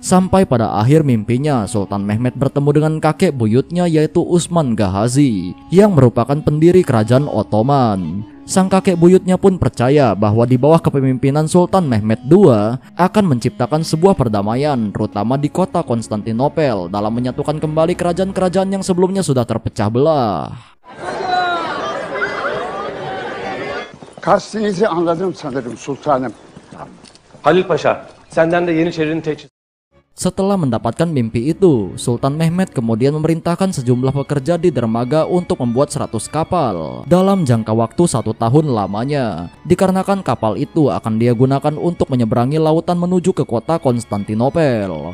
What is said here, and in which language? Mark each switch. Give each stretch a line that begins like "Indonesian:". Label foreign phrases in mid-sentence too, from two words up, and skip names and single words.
Indonesian: Sampai pada akhir mimpinya, Sultan Mehmed bertemu dengan kakek buyutnya yaitu Utsman Ghazi, yang merupakan pendiri kerajaan Ottoman. Sang kakek buyutnya pun percaya bahwa di bawah kepemimpinan Sultan Mehmed II akan menciptakan sebuah perdamaian, terutama di kota Konstantinopel, dalam menyatukan kembali kerajaan-kerajaan yang sebelumnya sudah terpecah belah.
Turkish: Kastinizi anladım sanırım sultanım. Halil Paşa, senden de Yeniçeri'nin teçhizatı.
Indonesian: Setelah mendapatkan mimpi itu, Sultan Mehmed kemudian memerintahkan sejumlah pekerja di dermaga untuk membuat 100 kapal dalam jangka waktu 1 tahun lamanya, dikarenakan kapal itu akan dia gunakan untuk menyeberangi lautan menuju ke kota Konstantinopel.